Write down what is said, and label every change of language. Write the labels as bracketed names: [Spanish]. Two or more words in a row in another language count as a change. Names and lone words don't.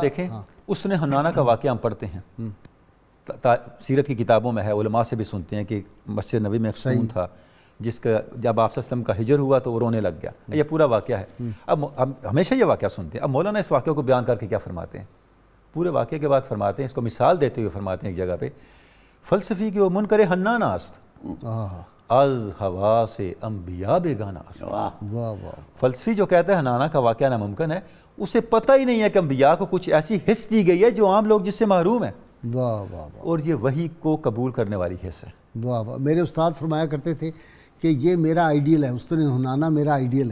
[Urdu] آپ دیکھیں اس نے حنانہ کا واقعہ ہم پڑھتے ہیں، سیرت کی کتابوں میں ہے، علماء سے بھی سنتے ہیں کہ مسجد نبی میں ایک ستون تھا جس کا جب آپ [Arabic] صلی اللہ علیہ وسلم [Urdu] کا ہجر ہوا تو وہ رونے لگ گیا، یہ پورا واقعہ ہے۔ اب ہم ہمیشہ یہ واقعہ سنتے ہیں، اب مولانا اس واقعہ کو بیان کر کے کیا فرماتے ہیں؟ پورے واقعے کے بعد فرماتے ہیں، اس کو مثال دیتے ہوئے فرماتے ہیں ایک جگہ پہ، [Persian] فلسفی کی وہ منکر حنان است از ہوا سے انبیاء بیگانہ است۔ [Urdu] واہ واہ، فلسفی جو کہتا ہے حنانہ کا واقعہ ناممکن ہے، اسے پتہ ہی نہیں ہے کہ انبیاء کو کچھ ایسی حص دی گئی ہے جو عام لوگ جس سے محروم ہیں، واہ واہ واہ اور یہ وحی کو قبول کرنے والی حص ہے۔ واہ واہ، میرے استاد فرمایا کرتے تھے کہ یہ میرا آئیڈیل ہے، استاد حنانہ میرا آئیڈیل ہے،